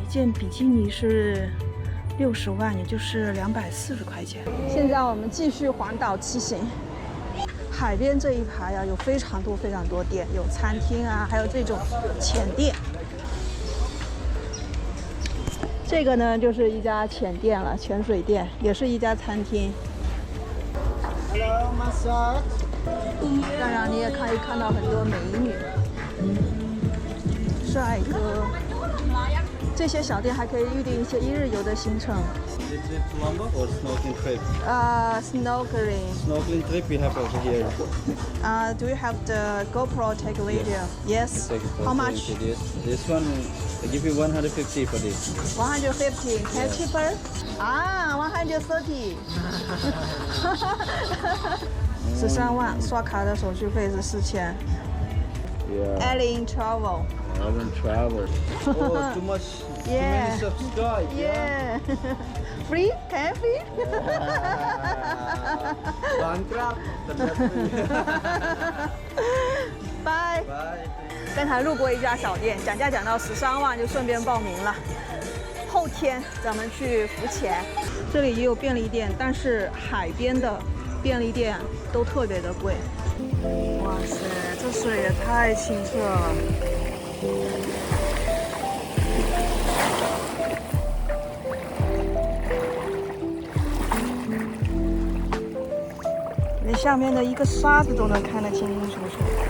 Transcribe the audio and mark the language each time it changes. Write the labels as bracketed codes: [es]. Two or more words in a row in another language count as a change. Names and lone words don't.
[zh] 一件比基尼是60萬，也就是240塊錢。現在我們繼續環島騎行。海邊這一排啊，有非常多店，有餐廳啊，還有這種淺店。這個呢，就是一家淺店了，潛水店，也是一家餐廳。当然，你也可以看到很多美女、帥哥。这些小店还可以预定一些1日游的行程。 [en] Or snorkeling trip? Snorkeling. Snorkeling trip we have over here. Do you have the GoPro take a video? Yes. How much? This one, I give you 150 for this. 150. Can you cheaper? 130. [zh] 13 万，刷卡的手續費是4000。 [en] Yeah. Alien Travel. Alien Travel. Oh, too much. Yeah. Too many subscribe. Yeah. Free? Can I free? Bankrupt. Bye. Bye. [zh] 刚才路過一家小店，講價講到13萬，就順便報名了。後天咱們去浮潛，這裡也有便利店，但是海邊的便利店都特別的貴。哇塞，這水也太清澈了。連下面的一個沙子都能看得清清楚楚。